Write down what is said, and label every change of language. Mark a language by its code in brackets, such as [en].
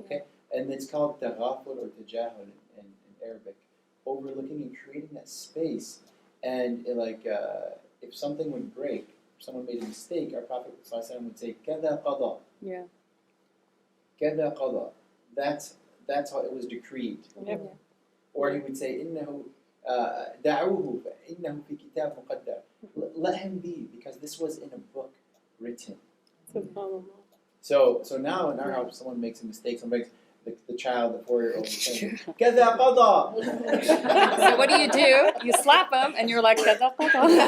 [en] Okay, and it's called taghaful or tajahul in Arabic, overlooking and creating that space. And if something would break, if someone made a mistake, our Prophet ﷺ would say, [ar] "Kada qada." [en] Yeah. [ar] Kada qada. [en] That's how it was decreed. Yep. Yeah. [ar] Or he would say, إنه دعوه فإنه في كتاب مقدر. [en] Let him be, because this was in a book written. SubhanAllah. So now in our house, someone makes a mistake, someone makes the child, the 4-year-old, is saying, [ar] كذا قضى. [en] So what do? You slap them, and you're like, [ar] "Kada qada."